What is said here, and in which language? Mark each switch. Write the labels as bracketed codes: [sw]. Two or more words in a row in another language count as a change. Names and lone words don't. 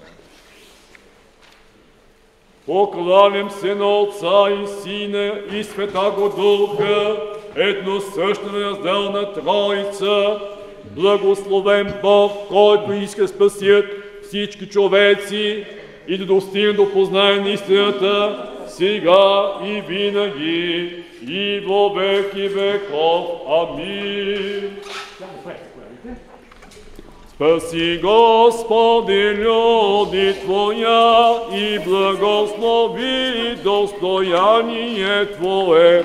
[bg] Покланям се на Отца и Сина и [cu] Святаго Духа, [bg] едносъщна неразделна Троица, благословен Бог, който иска спасят всички човеци и да достигне до познание на истината, сега и винаги, [cu] и во веки веков. Амин. Спаси, Господи, люди Твоя и благослови достояние Твое.